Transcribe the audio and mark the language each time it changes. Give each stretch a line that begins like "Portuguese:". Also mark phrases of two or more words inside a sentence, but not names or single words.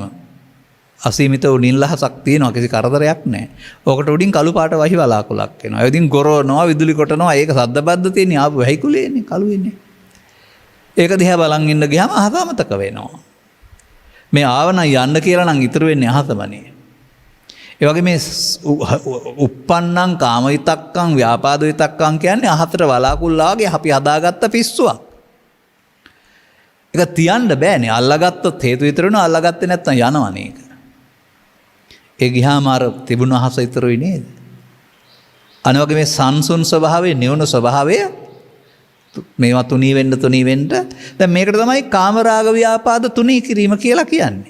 Sinhala: අසීමිත වූ නිල්ලහසක් තියෙනවා කිසි කරදරයක් නැහැ. ඕකට උඩින් කළු පාට වහි වලාකුලක් එනවා. ඒ ඉතින් ගොරවනවා විදුලි කොටනවා. ඒක සද්දබද්ද තියෙන ආපු වැහිකුලේනේ කළු වෙන්නේ. ඒක දිහා බලන් ඉන්න ගියාම අහස අමතක වෙනවා. මේ ආවනම් යන්න කියලා නම් ඉතුරු වෙන්නේ අහසමනේ. ඒ වගේ මේ
Pali: uppannam kama vitakkam ව්‍යාපාද විතක්කම්
Sinhala: කියන්නේ අහතර වලාකුල් වාගේ අපි හදාගත්ත පිස්සුවක්. ඒක තියන්න බෑනේ. අල්ලගත්තොත් හේතු විතරනේ අල්ලගත්තේ නැත්නම් යනවනේ ඒක. ඒ ගියාම අර තිබුණ අහස ඉතුරුයි නේද? අනිවාර්යයෙන් මේ සංසුන් ස්වභාවය, නිවන ස්වභාවය මේවා තුනී වෙන්න දැන් මේකට තමයි කාමරාග ව්‍යාපාද තුනී කිරීම කියලා කියන්නේ.